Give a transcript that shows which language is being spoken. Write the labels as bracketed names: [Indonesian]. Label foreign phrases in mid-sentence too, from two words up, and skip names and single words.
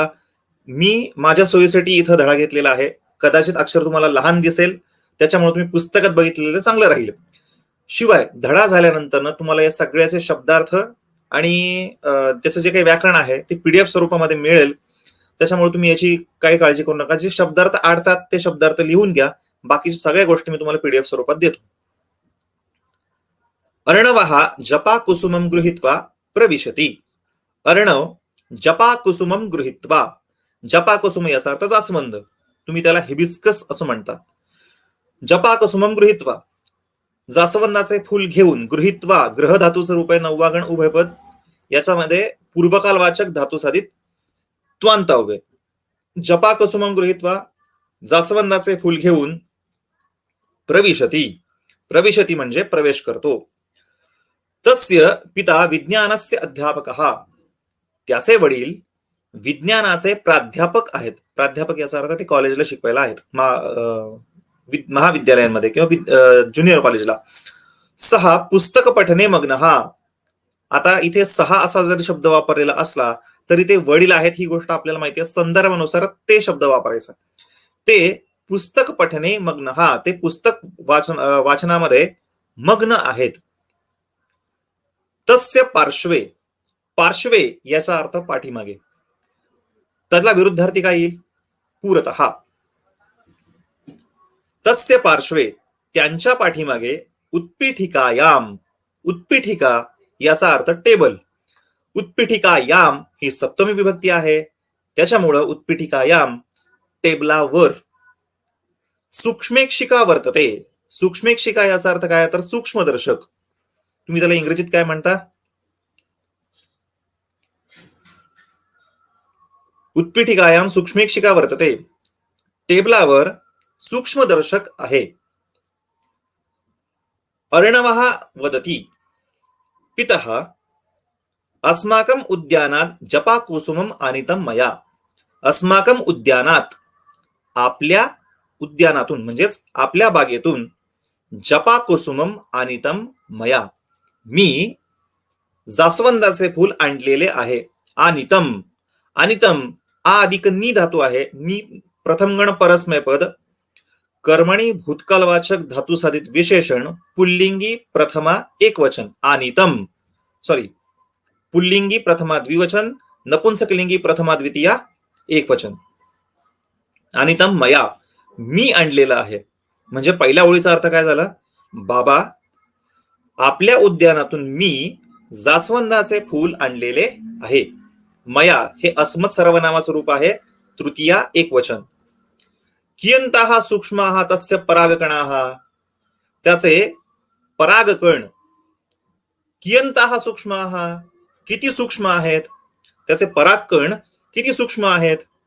[Marathi] मी माझ्या सोयीसाठी इथं धडा घेतलेला आहे. कदाचित अक्षर तुम्हाला लहान दिसेल त्याच्यामुळे तुम्ही पुस्तकात बघितलेलं चांगलं राहील. शिवाय धडा झाल्यानंतर तुम्हाला या सगळ्याचे शब्दार्थ आणि त्याचं जे काही व्याकरण आहे ते पीडीएफ स्वरूपामध्ये मिळेल. त्याच्यामुळे तुम्ही याची काही काळजी करू नका. जे शब्दार्थ आडतात ते शब्दार्थ लिहून घ्या. बाकीच्या सगळ्या गोष्टी मी तुम्हाला पीडीएफ स्वरूपात देतो. [Sanskrit] अर्णवः जपा कुसुमं गृहीत्वा प्रविशति. अर्णव जपा कुसुमं गृहीत्वा. जपा कुसुम [Marathi] याचा अर्थ जास्वंद, तुम्ही त्याला हिबिस्कस असं म्हणता. [Sanskrit] जपा कुसुमं गृहीत्वा, [Marathi] जास्वंदाचे फूल घेऊन, गृहीत्वा ग्रह धातूचं रूप आहे, 9वा गण उभयपद, याच्यामध्ये पूर्वकालवाचक धातू साधित त्वांत उभे. [Sanskrit] जपा कुसुमं गृहीत्वा, [Marathi] जास्वंदाचे फूल घेऊन, प्रविशति, प्रविशति म्हणजे प्रवेश करतो. [Sanskrit] तस्य पिता विज्ञानस्य अध्यापकः, [Marathi] त्याचे वडील विज्ञानाचे प्राध्यापक आहेत. प्राध्यापक याचा अर्थ ते कॉलेजला शिकवायला आहेत, महाविद्यालयांमध्ये किंवा ज्युनियर कॉलेजला. [Sanskrit] सहा पुस्तक पठने मग्नः. [Marathi] आता इथे सहा असा जरी शब्द वापरलेला असला तरी ते वडील आहेत ही गोष्ट आपल्याला माहिती आहे. संदर्भानुसार ते शब्द वापरायचा. ते [Sanskrit] पुस्तक पठने मग्नः, [Marathi] ते पुस्तक वाचनामध्ये मग्न आहेत. [Sanskrit] तस्य पार्श्वे, [Marathi] पार्श्वे याचा अर्थ पाठीमागे. त्यातला विरुद्धार्थी काय येईल? पुरतः. [Sanskrit] तस्य पार्श्वे [Marathi] त्यांच्या पाठीमागे, उत्पीठिकायाम, उत्पीठिका याचा अर्थ टेबल. उत्पीठिकायाम ही सप्तमी विभक्ती आहे, त्याच्यामुळं उत्पीठिकायाम टेबलावर. [Sanskrit] सूक्ष्मेक्षिका वर्तते. [Marathi] सूक्ष्मेक्षिका याचा अर्थ काय तर सूक्ष्मदर्शक. तुम्ही त्याला इंग्रजीत काय म्हणता? [Sanskrit] उत्पीठिकायाम सूक्ष्मेक्षिका वर्तते, [Marathi] टेबलावर सूक्ष्मदर्शक आहे. [Sanskrit] अर्णवः वदति पितः अस्माकं उद्यानात जपा कुसुमम आनीतम मया. अस्माकं उद्यानात, [Marathi] आपल्या उद्यानातून म्हणजेच आपल्या बागेतून, [Sanskrit] जपा कुसुमम आनीतम मया, [Marathi] मी जास्वंदाचे फूल आणलेले आहे. आनीतम, आनीतम आ अधिक नी धातू आहे. नी प्रथम गण परस्मय पद, कर्मणी भूतकालवाचक धातू साधित विशेषण, पुल्लिंगी प्रथमा एकवचन. आनीतम, सॉरी, पुल्लिंगी प्रथमा द्विवचन, नपुंसकलिंगी प्रथमा द्वितीया एकवचन. [Sanskrit] आनीतम मया, [Marathi] मी आणलेला आहे. म्हणजे पहिल्या ओळीचा अर्थ काय झाला? बाबा, आपल्या उद्यानातून मी जास्वंदाचे फूल आणलेले आहे. मया हे अस्मत् सर्वनामाचं रूप आहे, तृतीया एकवचन. [Sanskrit] कियंताः सूक्ष्माः तस्य परागकणाः, [Marathi] त्याचे परागकण. [Sanskrit] कियंताः सूक्ष्माः, [Marathi] किती सूक्ष्म आहेत, त्याचे परागकण किती सूक्ष्म आहेत.